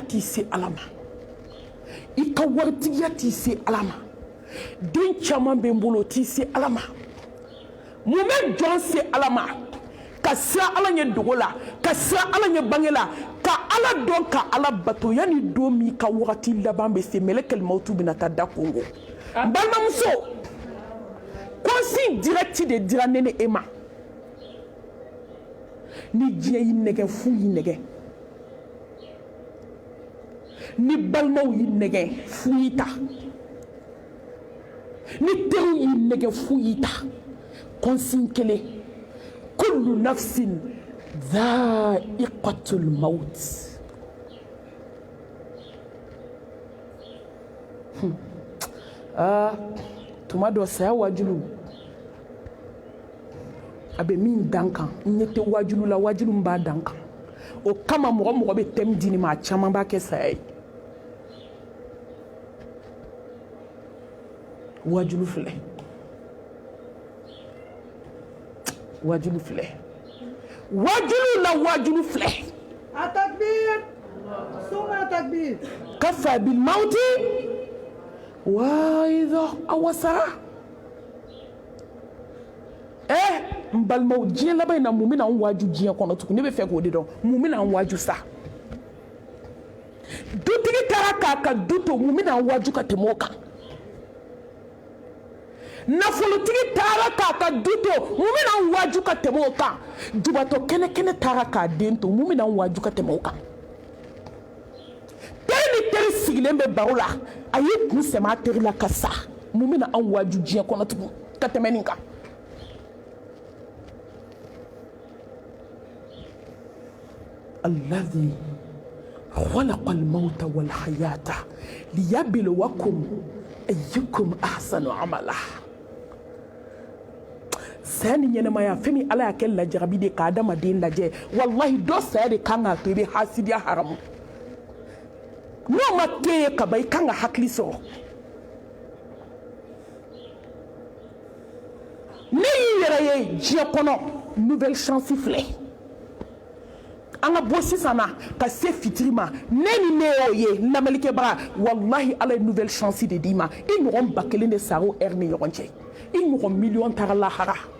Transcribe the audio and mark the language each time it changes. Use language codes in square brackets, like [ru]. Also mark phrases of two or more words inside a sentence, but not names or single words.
[bm] t'i se ala ma i ka waritigiya t'i se ala ma den caman bɛ n bolo o t'i se ala ma mun bɛ jɔn se ala ma ka siran ala ɲɛ dogo la ka siran ala ɲɛ bange la ka ala dɔn ka ala bato yanni don min ka wagati laban bɛ se mɛlɛkɛl mawutu bɛna taa da kongo n balimamuso [fr] consigne direct [bm] de dira ne ni e ma ni diɲɛ y'i nɛgɛ fu y'i nɛgɛ ni balimaw y'i nɛgɛ fu y'i ta ni teriw y'i nɛgɛ fu y'i ta consigne kelen [ar] كل نفس ذائقة الموت [bm] tuma dɔ saya wajulu a bɛ min dan kan n ɲɛ tɛ wajulu la wajulu min b'a dan kan o kama mɔgɔ bɛ thème di nin ma a caman b'a kɛ saya ye wajulu filɛ wajulu la wajulu filɛ [ar] التكبير ثم التكبير كفى بالموت واعظا [bm] awasara n balimaw diɲɛ laban in na mun bɛna an waju diɲɛ kɔnɔ tugun ne bɛ fɛ k'o de dɔn mun bɛna an waju sa dutigi taara k'a ka du to mun bɛna an waju ka tɛmɛ o kan nafolotigi taara k'a ka du to mun bɛna an waju ka tɛmɛ o kan jubatɔ kɛnɛ taara k'a den to mun bɛna an waju ka tɛmɛ o kan teri ni teri sigilen bɛ baro la a y'i kun sɛmɛ a teri la ka sa mun bɛna an waju diɲɛ kɔnɔ tugun ka tɛmɛ nin kan [ar] الذي خلق الموت والحياة ليبلوكم أيكم أحسن عملا [bm] sani ɲɛnɛmaya fɛn min ala y'a kɛ lajarabi de ka adamaden lajɛ wallahi dɔ saya de kan k'a to i bɛ hasidiya haramu n'o ma kɛ ye kaban i kan ka hakili sɔrɔ ne y'i yɛrɛ ye diɲɛ kɔnɔ [fr] nouvelle chance [bm] filɛ an ka bɔ sisan na ka se fitiri ma ne ni ne y'o ye lamɛnlikɛbaga wallahi ala ye [fr] nouvelle chance [bm] de d'i ma i ɲɔgɔn 1000 de sara o heure ni ɲɔgɔn cɛ i ɲɔgɔn million taara lahara